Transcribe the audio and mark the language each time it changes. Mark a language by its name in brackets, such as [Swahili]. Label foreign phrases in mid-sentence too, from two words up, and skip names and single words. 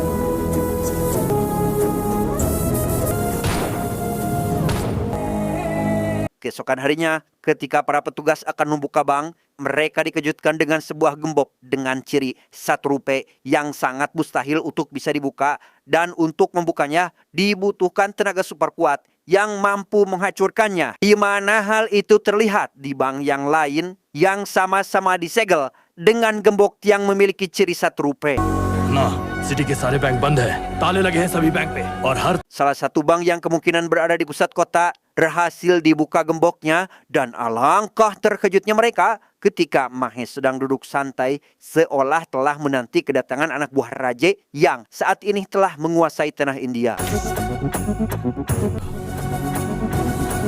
[Indonesian] Keesokan harinya, ketika para petugas akan membuka bank, mereka dikejutkan dengan sebuah gembok dengan ciri Rp1 yang sangat mustahil untuk bisa dibuka, dan untuk membukanya dibutuhkan tenaga super kuat yang mampu menghancurkannya. Di mana hal itu terlihat di bank yang lain yang sama-sama disegel dengan gembok yang memiliki ciri Rp1. [Hindi] ना सिटी के सारे बैंक बंद है, ताले लगे हैं सभी बैंक पे और हर [Indonesian] Salah satu bank yang kemungkinan berada di pusat kota berhasil dibuka gemboknya, dan alangkah terkejutnya mereka ketika Mahes sedang duduk santai seolah telah menanti kedatangan anak buah Raje yang saat ini telah menguasai tanah India.